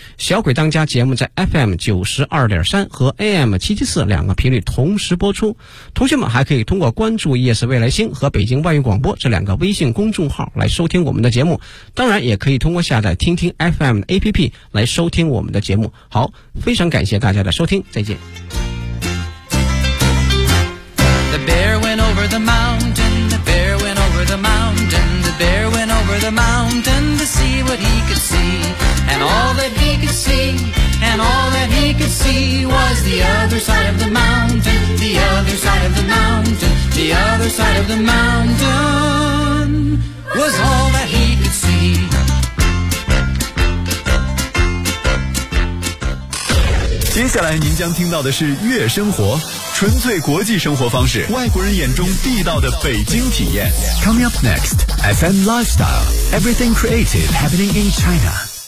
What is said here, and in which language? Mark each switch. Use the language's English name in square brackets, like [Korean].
[Chinese] 小鬼当家节目在 FM92.3 和 AM774 两个频率同时播出，同学们还可以通过关注夜市未来星和北京外语广播这两个微信公众号来收听我们的节目，当然也可以通过下载听听 FM 的 APP 来收听我们的节目。好，非常感谢大家的收听，再见。 [English] The bear went over the mountain, the bear went over the mountain, the bear went over the mountain to see what he could see. And all that he could see, and all that he could see was the other side of the mountain, the other side of the mountain, the other side of the mountain was all that he could see. [Chinese] 接下来您将听到的是悦生活，纯粹国际生活方式，外国人眼中地道的北京体验。 [English] Coming up next, FM Lifestyle, Everything Creative Happening in China。